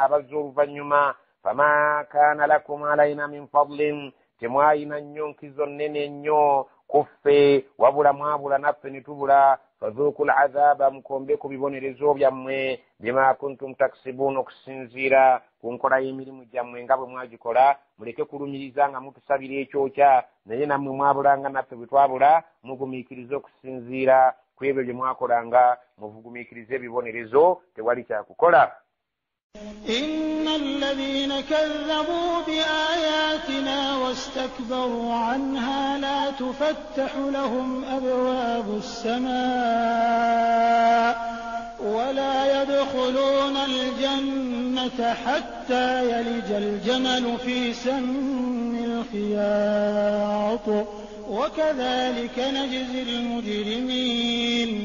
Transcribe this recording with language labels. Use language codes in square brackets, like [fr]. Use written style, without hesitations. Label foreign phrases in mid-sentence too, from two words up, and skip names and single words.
[lg] abazza oluvannyuma [ar] فما كان لكم علينا من فضل [lg] temwayina nnyo nkizo nnene nnyo kuffe wabula mwabula naffe ne tubula [ar] فذوقوا العذاب [lg] mukombe ku bibonerezo byammwe [ar] بما كنتم تكسبون [lg] okusinziira ku nkola y'emirimu gyammwe nga bwe mwagikola muleke kulumiriza nga mutusabira ekyokya naye nammwe mwabulanga naffe bwe twabula mugumiikirize okusinziira ku ebyo bye mwakolanga mugumiikirize ebibonerezo tewali kyakukola. [ar] إن الذين كذبوا بآياتنا واستكبروا عنها لا تفتح لهم أبواب السماء ولا يدخلون الجنة حتى يلج الجمل في سم الخياط وكذلك نجزي المجرمين.